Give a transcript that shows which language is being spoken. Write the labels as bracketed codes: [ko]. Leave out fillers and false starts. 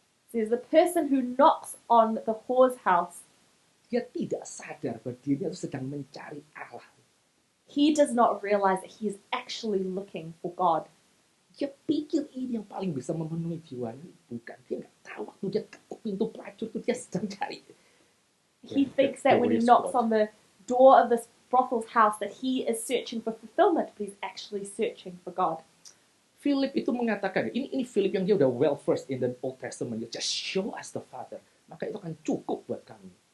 [en] Says the person who knocks on the whore's house. [id] Dia tidak sadar bahwa dirinya itu sedang mencari Allah. [en] He does not realize that he is actually looking for God. [id] Dia pikir ini yang paling bisa memenuhi jiwanya. Bukan. Dia nggak tahu waktu dia ketuk pintu pelacur itu dia sedang cari. [en] He thinks that when he knocks on the door of this brothel's house that he is searching for fulfillment, but he's actually searching for God. [id] Philip itu mengatakan, ini Philip yang dia udah [en] well versed in the Old Testament, just show us the Father, [id] maka itu akan cukup buat kami.